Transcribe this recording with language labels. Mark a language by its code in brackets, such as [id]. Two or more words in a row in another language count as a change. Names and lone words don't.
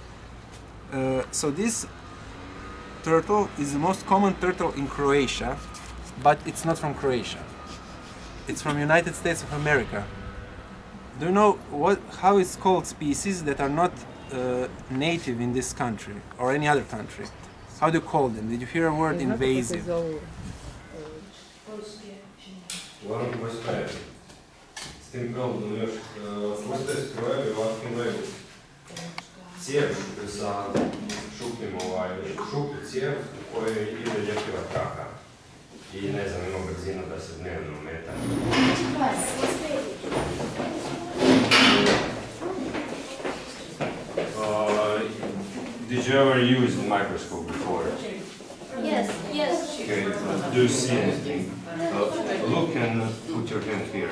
[en] So this turtle is the most common turtle in Croatia, but it's not from Croatia. It's from United States of America. Do you know how it's called species that are not native in this country or any other country? How do you call them? Did you hear a word invasive? [hr] Uglavnom postoje s tim provodom još postoje strojevi ovako imaju cijev za šuplju cijev u kojoj ide ljepiva traka i ne znam, ima brzina da se dnevno meta. [en] Did you ever use the microscope before? Yes, yes. Okay, do you see anything? Look and put your hand here.